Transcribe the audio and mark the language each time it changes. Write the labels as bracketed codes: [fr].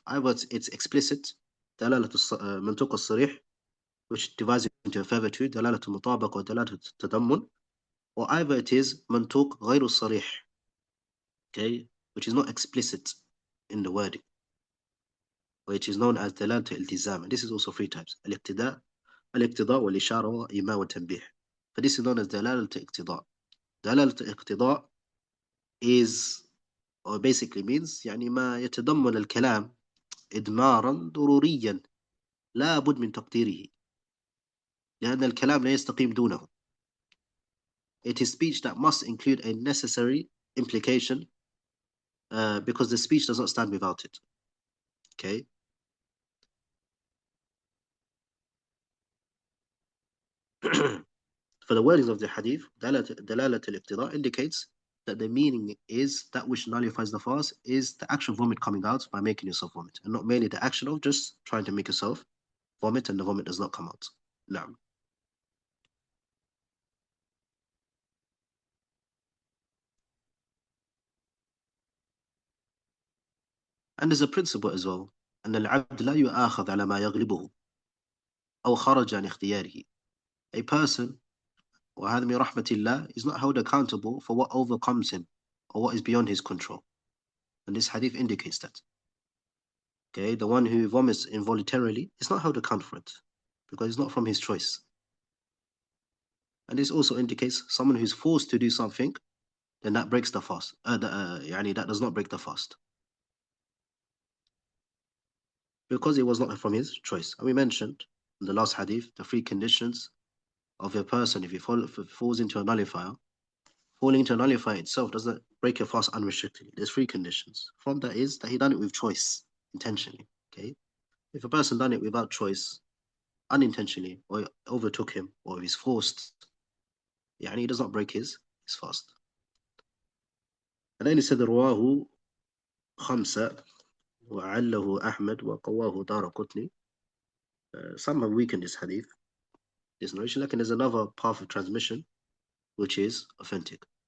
[en] Either it's explicit, Dalalatul Mantuq al-Sarih, which divides it into a further two, Dalalatul Mutabaq or Dalalatul Tadammun, or either it is Mantuq Ghayru Sarih, okay, which is not explicit in the wording, which is known as Dalalatul Iltizam. And this is also three types: Al-Iqtida, Al-Iqtida, Wal-Ishara, Wa-Ima, Wa-Tanbih. But this is known as Dalalatul Iqtida. Dalalatul Iqtida is, or basically means, [ar] يعني ما يتضمن الكلام إدمارا ضروريا لا بد من تقديره لأن الكلام لا يستقيم دونه. [en] It is speech that must include a necessary implication because the speech does not stand without it. Okay. For the wordings of the hadith, دلالة الاقتضاء indicates that the meaning is that which nullifies the fast is the actual vomit coming out by making yourself vomit, and not merely the action of just trying to make yourself vomit and the vomit does not come out. Now, and there's a principle as well. [ar] أن العبد لا يؤاخذ على ما يغلبه أو خرج عن اختياره. [en] A person, [ar] وهذا من رحمة الله, [en] is not held accountable for what overcomes him or what is beyond his control. And this hadith indicates that. Okay, the one who vomits involuntarily is not held accountable for it because it's not from his choice. And this also indicates someone who's forced to do something, then that breaks the fast. That does not break the fast. Because it was not from his choice. And we mentioned in the last hadith the three conditions of a person if he falls into a nullifier. Falling into a nullifier itself doesn't break a fast unrestrictedly. There's three conditions. From that is that he done it with choice, intentionally. Okay, if a person done it without choice, unintentionally, or it overtook him, or he's forced, he does not break his fast. And then he said, [ar] رواه خمسة وعله أحمد وقواه دارقطني. [en] Some have weakened this hadith, this narration, like there's another path of transmission which is authentic.